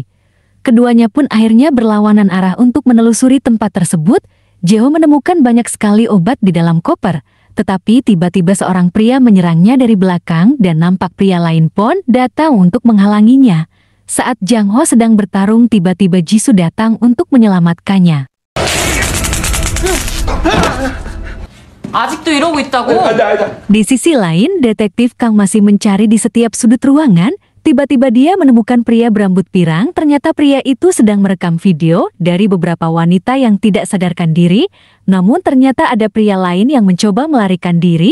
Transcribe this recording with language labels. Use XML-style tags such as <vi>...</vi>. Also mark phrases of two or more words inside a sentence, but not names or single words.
<id>Keduanya pun akhirnya berlawanan arah untuk menelusuri tempat tersebut. Jeho menemukan banyak sekali obat di dalam koper. Tetapi tiba-tiba seorang pria menyerangnya dari belakang dan nampak pria lain pun datang untuk menghalanginya. Saat Jang Ho sedang bertarung, tiba-tiba Jisoo datang untuk menyelamatkannya.</id> <ko>아직도 이러고 있다고?</ko> <id>Di sisi lain, detektif Kang masih mencari di setiap sudut ruangan. Tiba-tiba dia menemukan pria berambut pirang. Ternyata pria itu sedang merekam video dari beberapa wanita yang tidak sadarkan diri. Namun ternyata ada pria lain yang mencoba melarikan diri.</id>